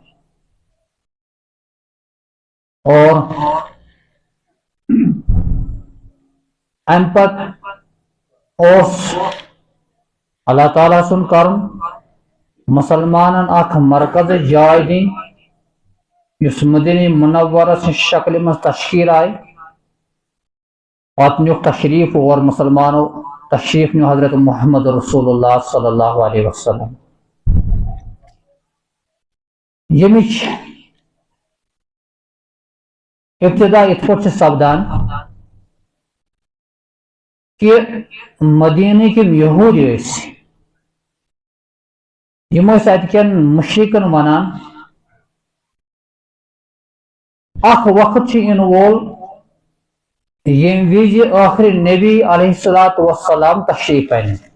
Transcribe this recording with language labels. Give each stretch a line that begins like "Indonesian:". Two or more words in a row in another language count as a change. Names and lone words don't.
Kashmiri: اور امہِ پتہٕ اوس اللہ تعالیٰ سُنٛد کرُن مسلمانن اکھ مرکزٕچ جاے دِنۍ یُس مدینہ منورس شکلہِ منٛز تشکیل آیہِ. پتہٕ نیُک تشریف اور مسلمانو تشریف نیو حضرت محمد رسول اللہ
Arabic: صلی اللہ علیہ وسلم.
Kashmiri: ییٚمِچ ابتدا یِتھ پٲٹھۍ چھِ سپدان کہ مدینٕکۍ یِم یہوٗدۍ ٲسۍ یِم ٲسۍ اتکٮ۪ن مشرکن ونان اکھ وقت چھُ یِنہٕ وول ییٚمہِ وِزِ ٲخری نبی
Arabic: علیہ الصلوۃ والسلام
Kashmiri: تشریف انہِ.